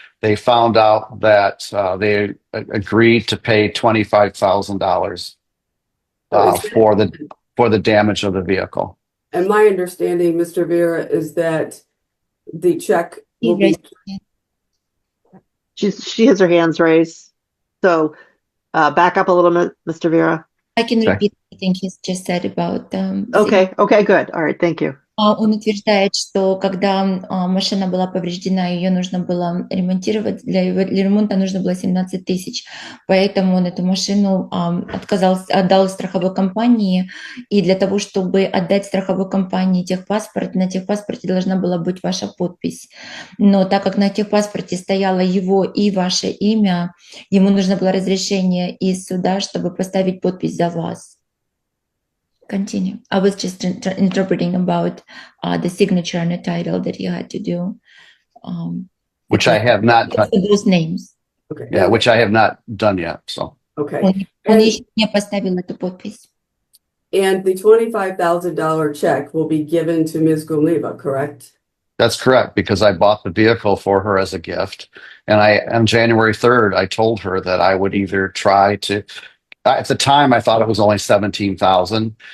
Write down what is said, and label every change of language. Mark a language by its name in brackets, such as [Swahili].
[English] They found out that they agreed to pay $25,000 for the damage of the vehicle. And my understanding, Mr. Vera, is that the check will be. She has her hands raised. So back up a little bit, Mr. Vera. I can repeat everything he's just said about. Okay, good. All right, thank you. [Russian] Он утверждает, что когда машина была повреждена, ее нужно было ремонтировать, для ремонта нужно было 17 тысяч, поэтому он эту машину отдал страховой компании, и для того, чтобы отдать страховой компании техпаспорт, на техпаспорте должна была быть ваша подпись. Но так как на техпаспорте стояло его и ваше имя, ему нужно было разрешение из суда, чтобы поставить подпись за вас. [English] Continue. I was just interpreting about the signature and the title that you had to do. Which I have not done. Those names. Okay. Yeah, which I have not done yet. So. Okay. [Russian] Он еще не поставил эту подпись. [English] And the $25,000 check will be given to Ms. Gumliva, correct? That's correct, because I bought the vehicle for her as a gift. And on January 3rd, I told her that I would either try to, at the time, I thought it was only 17,000.